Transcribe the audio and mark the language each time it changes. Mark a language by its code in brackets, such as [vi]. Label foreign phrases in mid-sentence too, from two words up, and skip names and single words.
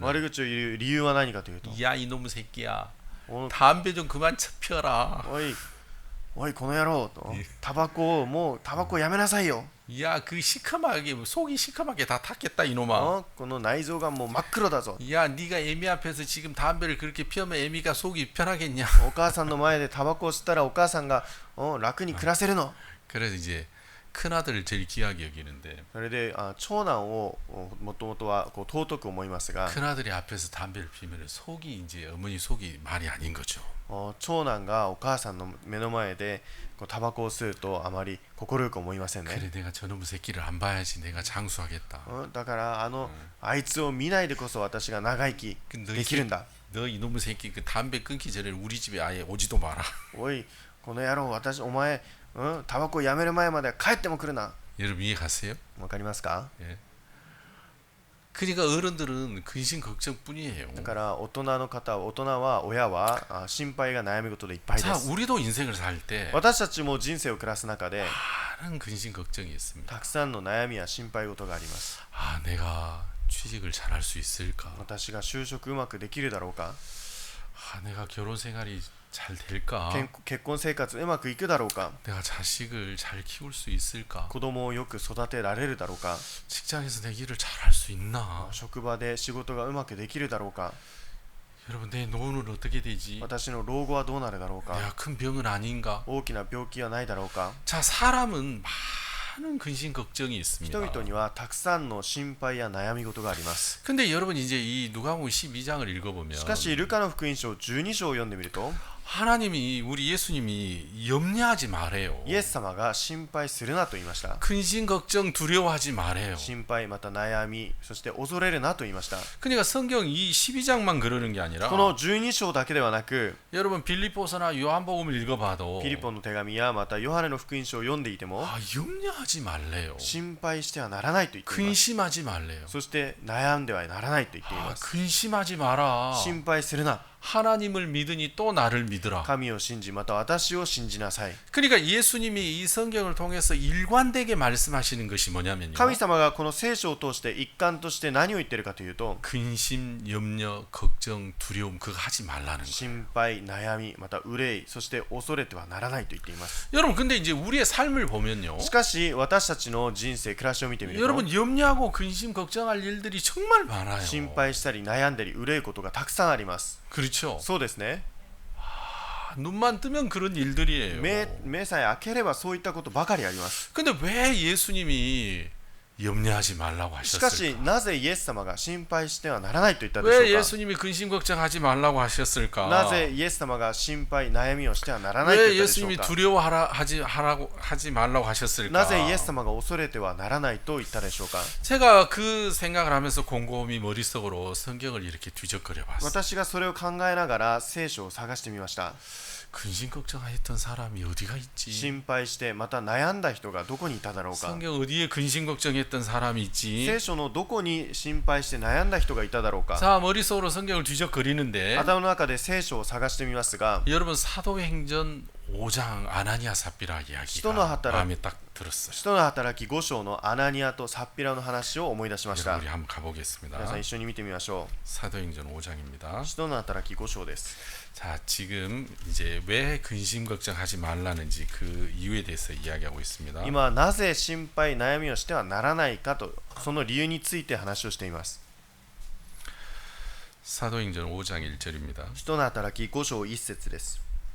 [ja] 悪口を言う理由は何かというと、 [ko] 야 이놈 새끼야 [ja] お [ko] 담배 좀 그만 피워라. [ja] おいこの野郎と、タバコをやめなさいよ。 [ko] 야 그 시커멓게 속이 시커멓게 다 탔겠다 이놈아. [ja] この内臓がもう真っ黒だぞ。 [ko] 야 네가 애미 앞에서 지금 담배를 그렇게 피우면 애미가 속이 편하겠냐. [ja] お母さんの前でタバコを吸ったらお母さんが楽に暮らせるの。 [ko] 그래서 이제 큰 아들을 제일 귀하게 여기는데 [ja] それで長男をもともとはこう尊く思いますが、 [ko] 큰 아들이 앞에서 담배를 피우면 속이 이제 어머니 속이 말이 아닌 거죠. [ja] 長男がお母さんの目の前でこうタバコを吸うとあまり快く思いませんね。 [ko] 그래 내가 저놈의 새끼를 안 봐야지 내가 장수하겠다. [ja] だからあいつを見ないでこそ私が長生きできるんだ。 [ko] 너 이놈의 새끼 그 담배 끊기 전에 우리 집에 아예 오지도 마라. [ja] おいこの野郎お前タバコをやめる前まで帰っても来るな。 [ko] 여러분 이해 가세요? [ja] わかりますか？ [ko] 예. 그러니까 어른들은 근심 걱정뿐이에요. [ja] だから大人は親は心配が悩み事でいっぱいで [ko] 자 [ja] す。 [ko] 우리도 인생을 살 때 [ja] 私たちも人生を暮らす中で [ko] 많은 근심 걱정이 있습니다. [ja] たくさんの悩みや心配事があります。 [ko] 아 내가 취직을 잘할 수 있을까? [ja] 私が就職うまくできるだろうか？ [ko] 아 내가 결혼 생활이 잘 될까? [ja] 結婚生活うまくいくだろうか？ [ko] 내가 자식을 잘 키울 수 있을까? [ja] 子供をよく育てられるだろうか？ [ko] 직장에서 내 일을 잘할 수 있나? [ja] 職場で仕事がうまくできるだろうか？ [ko] 여러분 내 노후는 어떻게 되지? [ja] 私の老後はどうなるだろうか？ [ko] 내가 큰 병은 아닌가? [ja] 大きな病気はないだろうか？ [ko] 자 사람은 많은 근심 걱정이 [ja] 人 [ko] 있습니다. [ja] 々にはたくさんの心配や悩み事があります。 [ko] 근데 여러분 이제 이 누가복음 12장을 읽어보면 [ja] しかしルカの福音書12章を読んでみると [ko] 하나님이 우리 예수님이 염려하지 말아요. [ja] イエス様が心配するなと言いました。 [ko] 근심 걱정 두려워하지 말아요. [ja] 心配また悩みそして恐れるなと言いました。 [ko] 그러니까 성경 이 12장만 그러는 게 아니라 [ja] この12章だけではなく [ko] 여러분 빌립보서나 요한복음을 읽어봐도 [ja] ピリポンの手紙やまたヨハネの福音書を読んでいても [ko] 아 염려하지 말래요. [ja] 心配してはならないと言っています。 [ko] 근심하지 말래요. [ja] そして悩んではならないと言ってい [ko] 아 [ja] ます。 [ko] 근심하지 마라. [ja] 心配するな。 [ko] 하나님을 믿으니 또 나를 믿으라. [ja] 神を信じまた私を信じなさい。 [ko] 그러니까 예수님이 이 성경을 통해서 일관되게 말씀하시는 것이 뭐냐면요. [ja] 神様がこの聖書を通して一貫として何を言っているかというと、 [ko] 근심, 염려, 걱정, 두려움 그거 하지 말라는 거예요. [ja] 心配、悩み、また憂い、そして恐れてはならないと言っています。 [ko] 여러분 근데 이제 우리의 삶을 보면요. [ja] しかし私たちの人生、暮らしを見てみると、 [ko] 여러분 염려하고 근심, 걱정할 일들이 정말 많아요. [ja] 心配したり悩んだり憂いことがたくさんあります。 [ko] 그렇죠. [ja] そうですね。 [ko] 눈만 뜨면 그런 일들이에요. [ja] 目さえ開ければそういったことばかりあります。 [ko] 근데 왜 예수님이 염려하지 말라고 [ja] しかし [ko] 하셨을까? [ja] なぜイエス様が心配してはならないと言ったで [ko] 왜 [ja] しょうか。 [ko] 예수님이 근심 걱정하지 말라고 하셨을까? [ja] なぜイエス様が心配悩みをしてはならないと [ko] 왜 [ja] 言ったでしょう [ko] 예수님이 [ja] か。 [ko] 하지 말라고 하셨을까? [ja] なぜイエス様が恐れてはならないと言ったでしょうか。 [ko] 제가 그 생각을 하면서 곰곰이 머릿속으로 성경을 이렇게 뒤적거려 봤어요. [ja] 私がそれを考えながら聖書を探してみました。 [ko] 근심 걱정했던 사람이 어디가 있지? [ja] 心配してまた悩んだ人がどこにいただろうか。 [ko] 성경 어디에 근심 걱정했던 사람이 있지? [ja] 聖書のどこに心配して悩んだ人がいただろうか。 [ko] 자, 머릿속으로 성경을 뒤적거리는데 [ja] 頭の中で聖書を探してみますが、 [ko] 여러분 사도행전 5장 아나니아 삽비라 시도는 이야기가 하더라. 마음에 딱 들었어요. [ja] 使徒の働き5章のアナニアとサッピラの話を思い出しまし [ko] 여러분 [ja] た。 [ko] 우리 한번 가보겠습니다. [ja] 皆さん一緒に見てみましょ [ko] 사도행전 5장입니다. [ja] う。使徒の働き5章です。 [ko] 자, 지금 이제 왜 근심 걱정하지 말라는지 그 이유에 대해서 이야기하고 있습니다. [ja] 今なぜ心配悩みをしてはならないかと、その理由について話をしています。 [ko] 사도행전 5장 1절입니다. [ja] 使徒の働き5章1節です。